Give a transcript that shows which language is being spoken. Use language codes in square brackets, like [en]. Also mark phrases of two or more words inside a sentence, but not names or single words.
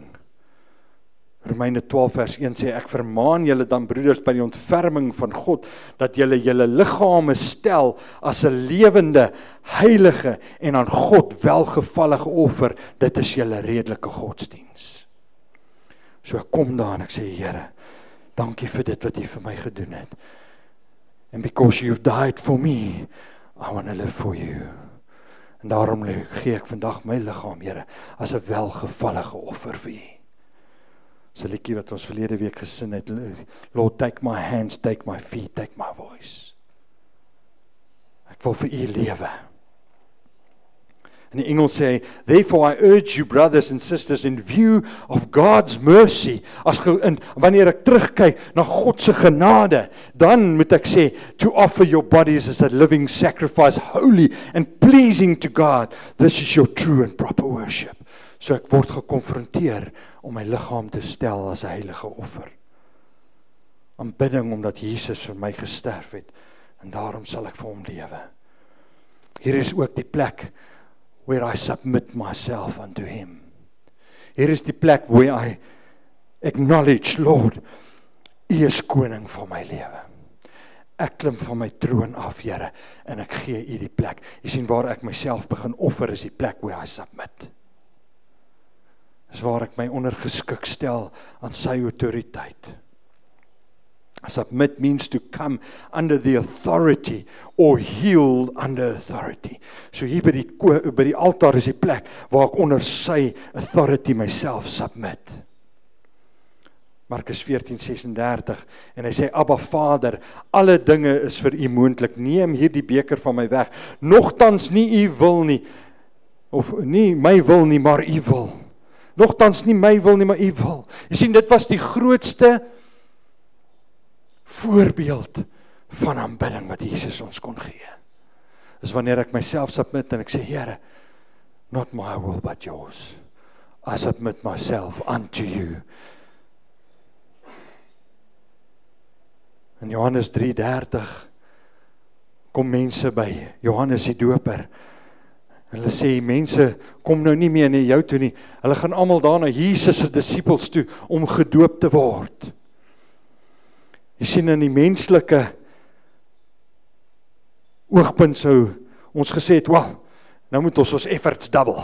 [af] Romeine 12 vers 1 sê, ek vermaan julle dan broeders by die ontferming van God, dat julle julle liggame stel as 'n lewende, heilige en aan God welgevallige offer, dit is julle redelike godsdiens. So ek kom daar en ek sê, Here, dankie vir dit wat U vir my gedoen het. [en] And because you've died for me, I want to live for you. [af] En daarom gee ek vandag my liggaam, Here, as 'n welgevallige offer vir U. Dis 'n liedjie wat ons verlede week gesing het, [en] Lord, take my hands, take my feet, take my voice. [af] Ek wil vir U lewe. In die Engels sê hy, [en] therefore I urge you brothers and sisters in view of God's mercy, [af] wanneer ek terugkyk na God se genade, dan moet ek sê, [en] to offer your bodies as a living sacrifice, holy and pleasing to God, this is your true and proper worship. [af] So ek word gekonfronteer om my liggaam te stel as 'n heilige offer. Aanbidding omdat Jesus vir my gesterf het, en daarom sal ek vir hom lewe. Hier is ook die plek [en] where I submit myself unto him. [af] Hier is die plek [en] where I acknowledge, Lord, [af] U is koning van my lewe. Ek klim van my troon af, Here, en ek gee U die plek. Jy sien waar ek myself begin offer, is die plek [en] where I submit. [af] Dis waar ek my ondergeskik stel aan sy autoriteit. [en] Submit means to come under the authority or yield under authority. [af] So hier by die altaar is die plek waar ek onder sy [en] authority myself submit. [af] Markus 14:36 en hy sê, Abba Vader, alle dinge is vir U moontlik, neem hierdie beker van my weg, nogtans nie U wil nie, of nie my wil nie, maar U wil. Nogtans nie my wil nie, maar U wil. Jy sien, dit was die grootste voorbeeld van aanbidding wat Jesus ons kon gee. Is wanneer ek myself submit en ek sê, Here, [en] not my will but yours. I submit myself unto you. [af] In Johannes 3:30 kom mense by Johannes die Doper. Hulle sê, mense, kom nou nie meer na jou toe nie. Hulle gaan almal daar na Jesus se disippels toe om gedoop te word. Jy sien, in die menslike oogpunt sou ons gesê het, wel, nou moet ons [en] efforts double.